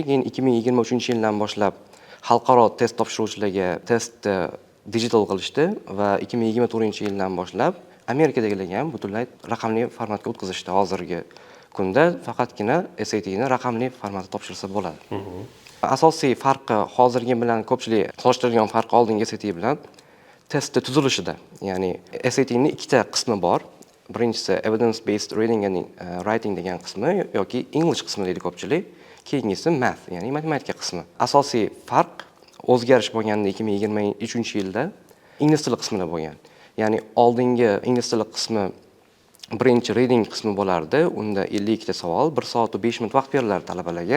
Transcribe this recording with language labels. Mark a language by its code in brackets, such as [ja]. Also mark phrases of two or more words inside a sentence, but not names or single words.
[uz] Keyin 2023-yildan boshlab xalqaro test topshiruvchilarga testni digital qilishdi va 2024-yildan boshlab Amerikadagilarga ham butunlay raqamli formatga o'tkazishdi. Hozirgi kunda faqatgina SATni raqamli formatda topshirsa bo'ladi. Asosiy farqi hozirgi bilan ko'pchilik solishtiradigan farqi oldingi SAT bilan testni tuzilishida. Ya'ni SATning ikkita qismi bor. Birinchisi [en] evidence based reading and writing [uz] degan qismi yoki English qismi deydi ko'pchilik. Keyingisi math, ya'ni matematika qismi. Asosiy farq o'zgarish bo'lganda 2023-yilda ingliz tili qismida bo'lgan. Ya'ni oldingi ingliz tili qismi birinchi reading qismi bo'lardi. Unda 52 ta savol, 1 soat va 5 minut vaqt berilardi talabalarga.